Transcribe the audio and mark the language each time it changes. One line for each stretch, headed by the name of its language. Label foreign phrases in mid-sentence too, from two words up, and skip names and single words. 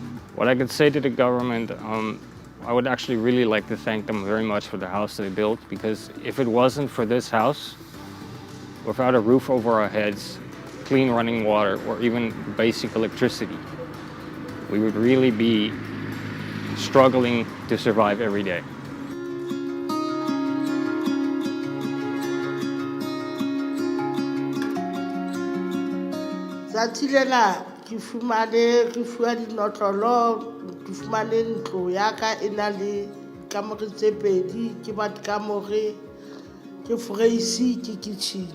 English: What I could say to the government, I would actually really like to thank them very much for the house they built, because if it wasn't for this house, without a roof over our heads, clean running water, or even basic electricity, we would really be struggling to survive every day.
Southern Sotho: Tsatsi lena ke fumane re fuwa dinotlolo, ke fumane ntlo ya ka e na le kamore tse 2, ke bat kamore, ke freisi, ke kitchen.